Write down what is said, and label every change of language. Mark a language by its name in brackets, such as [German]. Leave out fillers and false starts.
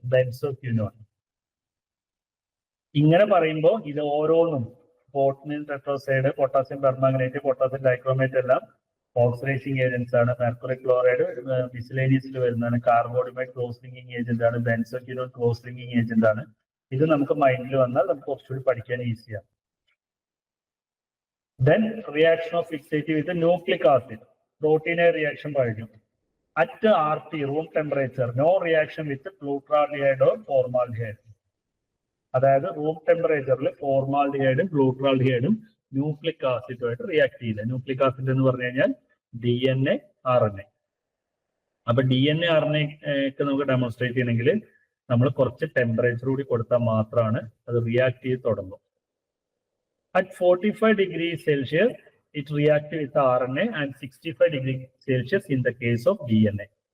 [Malayalam] Benzoquinone. ഇങ്ങനെ പറയുമ്പോൾ ഇത് ഓരോന്നും പോട്ടനിൻ ടെട്രോസൈഡ്, പൊട്ടാസ്യം പെർമാംഗനേറ്റ്, പൊട്ടാസ്യം ഡൈക്രോമേറ്റ് എല്ലാം ഓക്സിഡൈസിങ് ഏജന്റ്സ് ആണ്. മെർക്കുറി ക്ലോറൈഡ് മിസ്ലേനിയസിൽ വരുന്നതാണ്. കാർബോഡിമൈഡ് ക്ലോസ് ലിങ്കിങ് ഏജന്റ് ആണ്. ബെൻസോക്വിനോൺ ക്ലോസ് ലിങ്കിങ് ഏജന്റ് ആണ്. ഇത് നമുക്ക് മൈൻഡിൽ വന്നാൽ നമുക്ക് കുറച്ചുകൂടി പഠിക്കാൻ ഈസിയാണ്. [English] Then reaction of fixative with nucleic acid. Protein reaction [Malayalam] പറഞ്ഞു. [English] At RT, room temperature, no reaction with glutaraldehyde or formaldehyde. [Malayalam] അതായത് റൂം ടെമ്പറേച്ചറിൽ ഫോർമാൽഡിഹൈഡും ഗ്ലൂട്രാൽഡിഹൈഡും ന്യൂക്ലിക് ആസിഡുമായിട്ട് റിയാക്ട് ചെയ്യില്ല. ന്യൂക്ലിക് ആസിഡ് എന്ന് പറഞ്ഞു കഴിഞ്ഞാൽ DNA, RNA. അപ്പൊ DNA, RNA ഒക്കെ നമുക്ക് ഡെമോൺസ്ട്രേറ്റ് ചെയ്യണമെങ്കിൽ നമ്മൾ കുറച്ച് ടെമ്പറേച്ചർ കൂടി കൊടുത്താൽ മാത്രമാണ് അത് റിയാക്ട് ചെയ്ത് തുടങ്ങും. [English] At 45 degrees Celsius, it reacts with RNA and 65 degrees Celsius in the case of DNA.